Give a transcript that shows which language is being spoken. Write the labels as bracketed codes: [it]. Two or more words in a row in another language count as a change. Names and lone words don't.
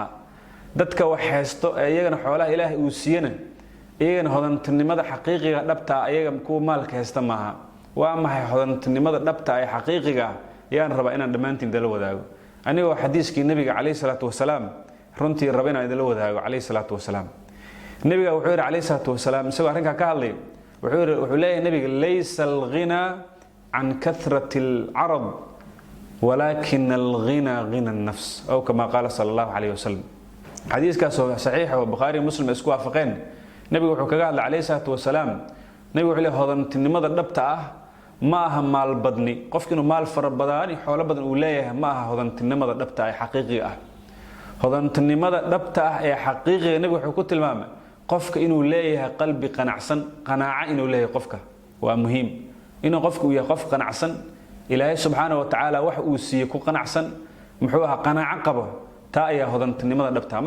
[so] dadka wax haysto ee iyagana xoolaha Ilaahay uu siiyana iyagana hodantinimada xaqiiqiga dhabta iyaga kuwa maalka haysta ma aha. waa maxay hodantinimada dhabta ee xaqiiqiga yaan rabaa inaan dhamaantiin dala wadaago anigoo xadiiskii nabiga [ar] عليه الصلاة والسلام [so] runtii raba inaan idin la wadaago [ar] عليه الصلاة والسلام. [so] nabiga wuxuu yiri [ar] عليه الصلاة والسلام [so] isagoo arrinka ka hadlay wuxuu leeyahay nabiga [ar] ليس الغنى عن كثرة العرض ولكن الغنى غنى النفس أو كما قال صلى الله عليه وسلم. [so] xadiiskaas oo saxiix ah oo Bukhari Muslim isku waafaqeen. nabiga wuxuu kaga hadlay [ar] عليه الصلاة والسلام [so] nabiga wuxuu leeyahay hodantinimada dhabta ah ma aha maal badni qofka inuu maal fara badan iyo xoolo badan uu leeyahay ma aha hodantinimada dhabta ah ee xaqiiqiga ah. hodantinimada dhabta ah ee xaqiiqiga nabiga wuxuu ku tilmaamay qofka inuu leeyahay qalbi qanacsan qanaaca inuu leeyahay qofka waa muhiim inuu qofku yahay qof qanacsan Ilaahay [ar] سبحانه وتعالى [so] wax uu siiyay ku qanacsan muxuu ahaa qanaaca qabo taa ayaa hodantinimada dhabta ah.